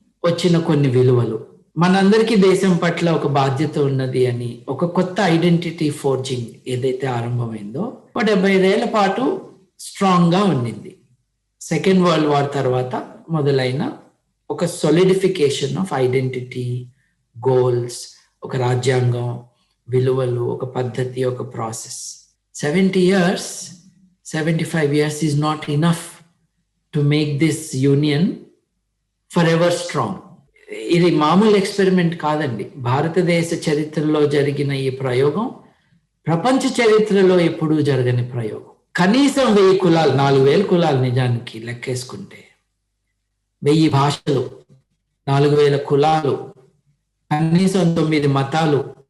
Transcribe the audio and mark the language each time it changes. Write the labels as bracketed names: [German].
[Telugu] వచ్చిన కొన్ని విలువలు, మనందరికీ దేశం పట్ల ఒక బాధ్యత ఉన్నది అని ఒక కొత్త ఐడెంటిటీ ఫోర్జింగ్ ఏదైతే ఆరంభమైందో 75 ఏళ్ల పాటు స్ట్రాంగ్ గా ఉండింది. సెకండ్ వరల్డ్ వార్ తర్వాత మొదలైన ఒక [English] solidification of identity, [Telugu] గోల్స్, ఒక రాజ్యాంగం, విలువలు, ఒక పద్ధతి, ఒక process. [English] 70 years, 75 years is not enough to make this union forever strong. [Telugu] ఇది మామూలు ఎక్స్పెరిమెంట్ కాదండి. భారతదేశ చరిత్రలో జరిగిన ఈ ప్రయోగం ప్రపంచ చరిత్రలో ఎప్పుడూ జరగని ప్రయోగం. కనీసం 1000 కులాలు, 4000 కులాలు నిజానికి లెక్కేసుకుంటే, 1000 భాషలు, 4000 కులాలు, కనీసం 9 మతాలు,